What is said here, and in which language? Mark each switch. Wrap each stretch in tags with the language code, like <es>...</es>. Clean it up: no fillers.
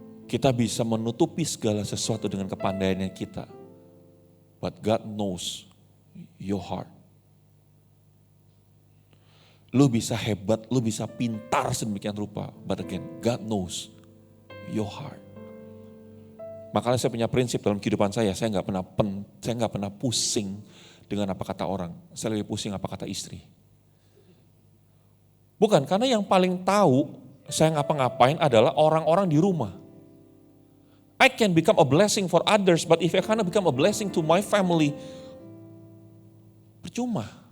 <id>Kita bisa menutupi segala sesuatu dengan kepandaiannya kita.</id> <en>But God knows your heart.</en> <id>Lu bisa hebat, lu bisa pintar sedemikian rupa.</id> <en>But again, God knows your heart.</en> <id>Makanya saya punya prinsip dalam kehidupan saya nggak pernah pusing dengan apa kata orang. Saya lebih pusing apa kata istri. Bukan, karena yang paling tahu saya ngapa-ngapain adalah orang-orang di rumah.</id> <en>I can become a blessing for others, but if I cannot become a blessing to my family,</en> <id>percuma.</id>